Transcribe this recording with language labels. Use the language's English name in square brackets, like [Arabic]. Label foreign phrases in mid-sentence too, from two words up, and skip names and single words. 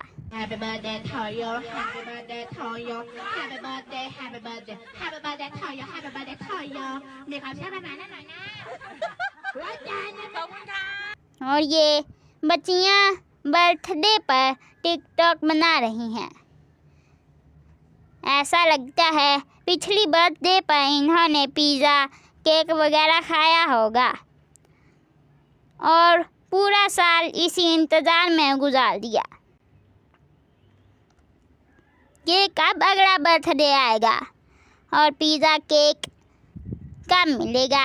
[English] Happy birthday to you, happy birthday to you, happy birthday, happy birthday, happy birthday to you, happy birthday to you। [Thai] มีความเชื่อประมาณนั้นหน่อยนะรักกันนะขอบคุณค่ะ [Hindi] और ये बच्चियाँ बर्थडे पर टिकटॉक बना रही हैं। ऐसा लगता है पिछली बर्थडे पर इन्होंने [English] pizza cake [Hindi] वगैरह खाया होगा और पूरा साल इसी इंतज़ार में गुजार दिया कि कब अगला बर्थडे आएगा और [English] pizza cake [Hindi] कब मिलेगा।